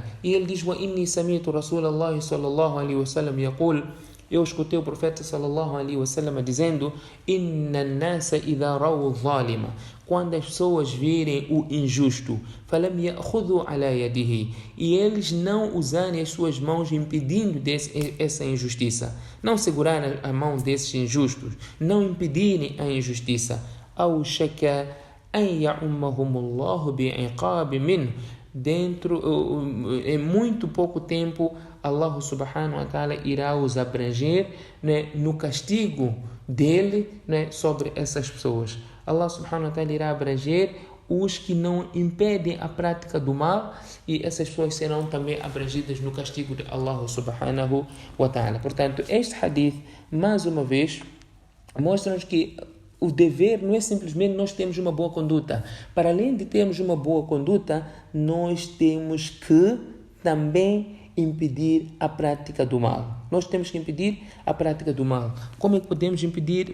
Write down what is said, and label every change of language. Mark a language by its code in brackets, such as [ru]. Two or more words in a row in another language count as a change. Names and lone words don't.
[pt] E ele diz: [ar] وَإِنِّي سَمِعْتُ رَسُولَ اللَّهِ صلى الله عليه وسلم يقول, [pt] eu escutei o profeta [ar] صلى الله عليه وسلم dizendo: إن الناس إذا رأوا ظالما, [pt] quando as pessoas virem o injusto, falam [ar] يأخذوا على يديه, [pt] e eles não usarem as suas mãos impedindo essa injustiça, não segurarem a mão desses injustos, não impedirem a injustiça, [ar] أوشك أن يعمهم الله بعقاب منه, [pt] em muito pouco tempo [ar] الله سبحانه وتعالى [pt] irá os abranger, no castigo dele, sobre essas pessoas. [ar] الله سبحانه وتعالى [pt] irá abranger os que não impedem a prática do mal, e essas pessoas serão também abrangidas no castigo de [ar] الله سبحانه وتعالى. [pt] Portanto, este hadith, mais uma vez, mostra-nos que o dever não é simplesmente nós termos uma boa conduta. Para além de termos uma boa conduta, nós temos que também impedir a prática do mal. Nós temos que impedir a prática do mal. Como é que podemos impedir?